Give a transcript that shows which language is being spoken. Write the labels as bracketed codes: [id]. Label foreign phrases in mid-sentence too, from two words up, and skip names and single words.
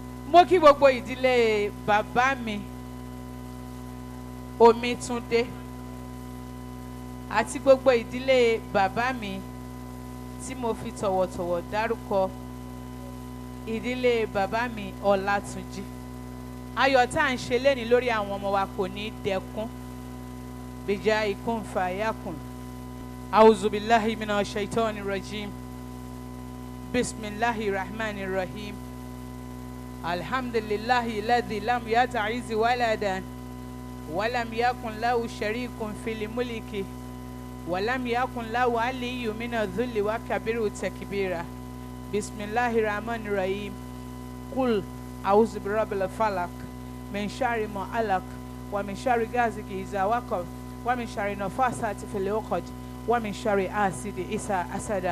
[yo] Mo kí gbogbo ìdílé bàbá mi Omítúndé àti gbogbo ìdílé bàbá mi tí mo fi tọ̀wọ̀tọ̀wọ̀ dárúkọ, ìdílé bàbá mi Ọlátúnjí. Ayọ̀ tá à ń ṣe lénìí lórí àwọn ọmọ wa kò ní dẹkún. Bìjà ikún fàyàkùn. [ar] أعوذ بالله من الشيطان الرجيم. بسم الله الرحمن الرحيم. الحمد لله الذي لم يتخذ ولدا ولم يكن له شريك في الملك ولم يكن له ولي من الذل وكبره تكبيرا. بسم الله الرحمن الرحيم قل أعوذ برب الفلق من شر ما خلق ومن شر غاسق إذا وقب ومن شر النفاثات في العقد ومن شر حاسد إذا حسد.